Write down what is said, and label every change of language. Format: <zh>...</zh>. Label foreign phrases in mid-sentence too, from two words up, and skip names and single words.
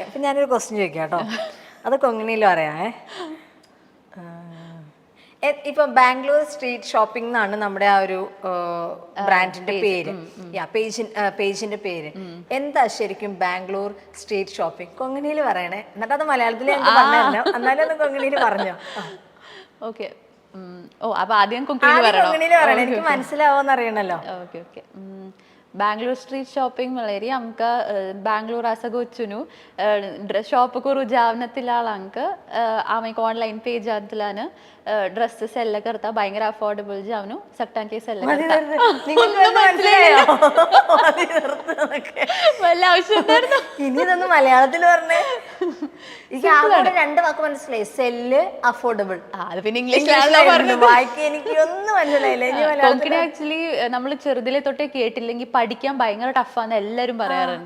<ml>അപ്പം ഞാനൊരു ക്വസ്റ്റ്യൻ ചോദിക്കാം കേട്ടോ, അത് കൊങ്ങണിയിൽ പറയാമേ. ഇപ്പം ബാംഗ്ലൂർ സ്ട്രീറ്റ് ഷോപ്പിംഗ് എന്നാണ് നമ്മുടെ ആ ഒരു ബ്രാൻഡിന്റെ പേര്, പേജിന്റെ പേര്. എന്താ ശരിക്കും ബാംഗ്ലൂർ സ്ട്രീറ്റ് ഷോപ്പിംഗ്? കൊങ്ങണിയിൽ പറയണേ, എന്നിട്ട് അത് മലയാളത്തിൽ ഞങ്ങൾക്ക് പറഞ്ഞല്ലോ, എന്നാലും അത് കൊങ്ങണിയിൽ പറഞ്ഞോ. ഓക്കെ. അപ്പൊ ആദ്യം കൊങ്ങണിയിൽ പറയണേ, എനിക്ക് മനസ്സിലാവോന്ന് അറിയണല്ലോ. ഓക്കെ.</ml> <kok>बँगलोर स्ट्रीट शॉपिंग म्हळ्यार आमकां बँगलोर आसा गोचुनू शॉप करूं जावनांक हांव एक ऑनलायन पेजांतल्यान ड्रेसेस सेल करता भयंकर अफोर्डेबल जावन सट्टांचे सेल</kok> <ml>ഇതൊന്നും മലയാളത്തിൽ പറഞ്ഞേ. രണ്ട് വാക്ക് മനസ്സിലായി, സെല്ല്, അഫോർഡബിൾ. അത് പിന്നെ ഇംഗ്ലീഷിലാണ് വായിക്കാൻ എനിക്ക് ഒന്നും മനസ്സിലായില്ല. ആക്ച്വലി നമ്മൾ ചെറുതിലെ തൊട്ടേ കേട്ടില്ലെങ്കിൽ പഠിക്കാൻ ഭയങ്കര ടഫാന്ന് എല്ലാരും പറയാറുണ്ട്.</ml>